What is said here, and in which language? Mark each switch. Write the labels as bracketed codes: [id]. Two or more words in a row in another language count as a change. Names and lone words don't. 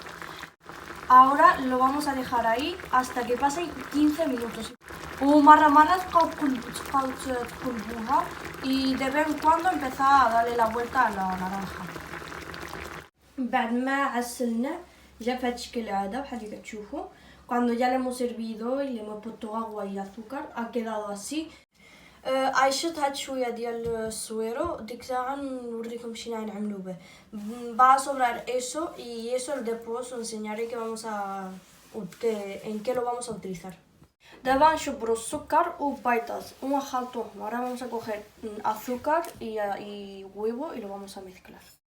[es] Ahora lo vamos a dejar ahí hasta que pasen 15 minutos. [ar] ومره تبقاو تقلبوها [es] y de vez en cuando empezar a darle la vuelta a la naranja. [ar] بعد ما عسلناه جا بهذا الشكل هذا بحال اللي كتشوفوا. [es] Cuando ya le hemos hervido y le hemos puesto agua y azúcar ha quedado así. [ar] عيشت هاد شويه ديال السويرو ديك الساعه نوريكم شنو غنعملو به. [es] Va a sobrar eso y eso después os enseñaré que vamos a en qué lo vamos a utilizar. [ar] دابا نشبرو السكر وبيضات ونخلطوهم. [es] Ahora vamos a coger azúcar y huevo y lo vamos a mezclar.